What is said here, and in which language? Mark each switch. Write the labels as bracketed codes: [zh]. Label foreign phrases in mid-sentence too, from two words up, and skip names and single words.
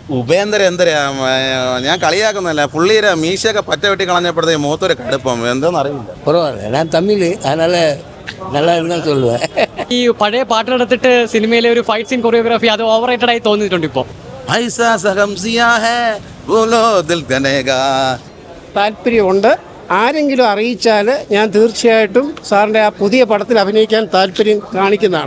[ml] ഉപേന്ദ്ര എന്തരാ ഞാൻ കളിയാക്കുന്നല്ല, പുള്ളിയുടെ മീശയൊക്കെ പറ്റ വെട്ടി കളഞ്ഞപ്പോഴത്തേക്ക് മൂത്തൊരു കടുപ്പം എന്തോന്ന് അറിയില്ല. [ta] பரவாயில்ல, நான் தமிழ், அதனால நல்லா இருந்தா சொல்லுவேன். [ml] ഈ പഴയ പാട്ടിലെടുത്തിട്ട് സിനിമയിലെ ഒരു [en] fight scene choreography [ml] അത് [en] over rated [ml] ആയി തോന്നിയിട്ടുണ്ട് ഇപ്പോൾ. താല്പര്യമുണ്ട്. ആരെങ്കിലും അറിയിച്ചാൽ ഞാൻ തീർച്ചയായിട്ടും സാറിൻ്റെ ആ പുതിയ പടത്തിൽ അഭിനയിക്കാൻ താല്പര്യം കാണിക്കുന്നതാണ്.